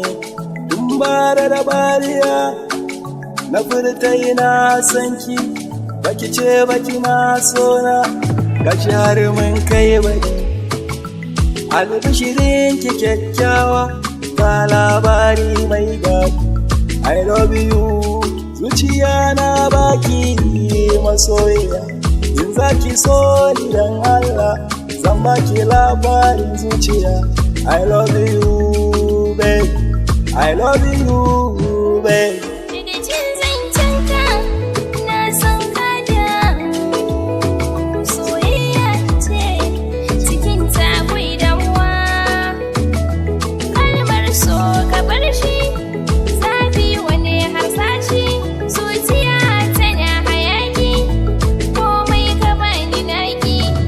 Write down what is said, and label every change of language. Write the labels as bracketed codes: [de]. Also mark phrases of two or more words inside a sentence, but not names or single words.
[ha] Dumbara da bariya na furta ina son ki, baki ce baki na sona, gashi har mun kai baki. Albishirin ki kyakkyawa, ga labari mai daɗi. [en] I love you, [ha] zuciya na baki masoyiya. In za ki so ni dan Allah, zan baki labarin zuciya. [en] I love you, babe. I love you, babe. [ha] Daga jin zancenka na san ka damu, soyayya ce cikin ta akwai damuwa. Kalmar so ka bar shi, zafi wani harsashi, zuciya tana hayaki, komai ka bani naki.